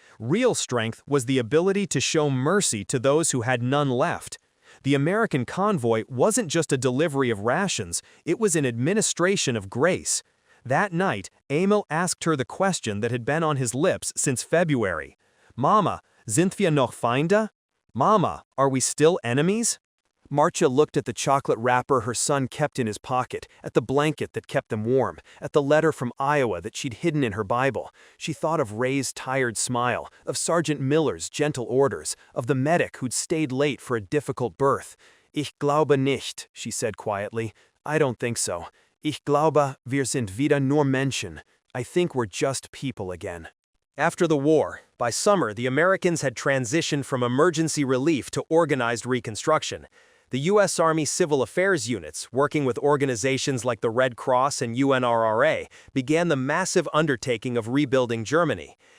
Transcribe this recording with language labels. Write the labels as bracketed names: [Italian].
[English] Real strength was the ability to show mercy to those who had none left. The American convoy wasn't just a delivery of rations, it was an administration of grace. That night, Emil asked her the question that had been on his lips since February. [German] Mama, sind wir noch Feinde? [English] Mama, are we still enemies? Martya looked at the chocolate wrapper her son kept in his pocket, at the blanket that kept them warm, at the letter from Iowa that she'd hidden in her Bible. She thought of Ray's tired smile, of Sergeant Miller's gentle orders, of the medic who'd stayed late for a difficult birth. [German] Ich glaube nicht, [English] she said quietly. I don't think so. [German] Ich glaube, wir sind wieder nur Menschen. [English] I think we're just people again. After the war, by summer, the Americans had transitioned from emergency relief to organized reconstruction. The U.S. Army Civil Affairs units, working with organizations like the Red Cross and UNRRA, began the massive undertaking of rebuilding Germany.